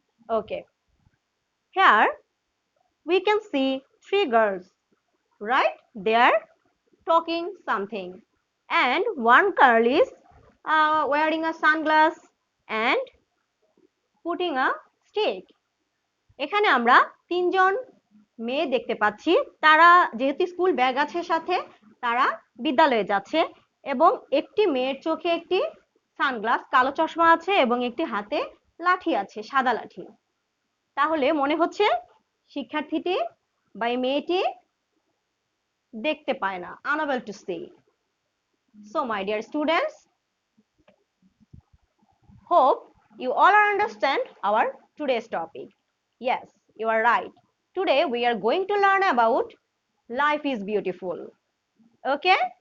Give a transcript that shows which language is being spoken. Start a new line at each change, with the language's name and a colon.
English: Okay. Here we can see three girls, right? They are talking something. And one girl is wearing a sunglass and putting a stick.
Bangla: এখানে আমরা তিনজন মেয়ে দেখতে পাচ্ছি, তারা যেহেতু স্কুল ব্যাগ আছে সাথে, তারা বিদ্যালয়ে যাচ্ছে এবং একটি মেয়ের চোখে একটি সানগ্লাস কালো চশমা আছে এবং একটি হাতে লাঠি আছে, সাদা লাঠি। তাহলে মনে হচ্ছে শিক্ষার্থীটি বা এই মেয়েটি দেখতে পায় না,
English: unable to see. So my dear students, hope you all understand our today's topic. Yes, you are right. Today we are going to learn about life is beautiful. Okay?